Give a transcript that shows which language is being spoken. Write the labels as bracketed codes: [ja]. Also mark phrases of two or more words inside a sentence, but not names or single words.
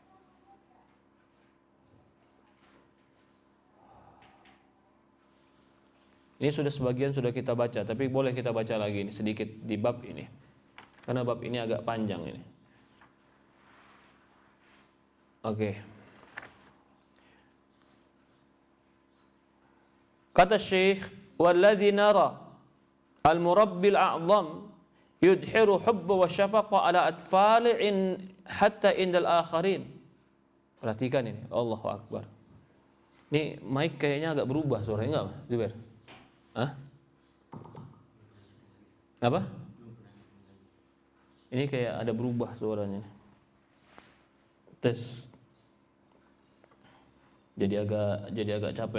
[id] Ini sebagian sudah kita baca, tapi boleh kita baca lagi ini sedikit di bab ini, karena bab ini agak panjang ini. Oke. Kata Syekh, [ar] "والذي نرى المربي الأعظم يظهر حبا وشفقة على أطفالهم حتى عند الآخرين." [id] Perhatikan ini, [ar] الله أكبر. [id] Ini mic kayaknya agak berubah suaranya, enggak, Mas Zubair? Hah? Apa? Ini kayak ada berubah suaranya. Tes. Jadi agak capek.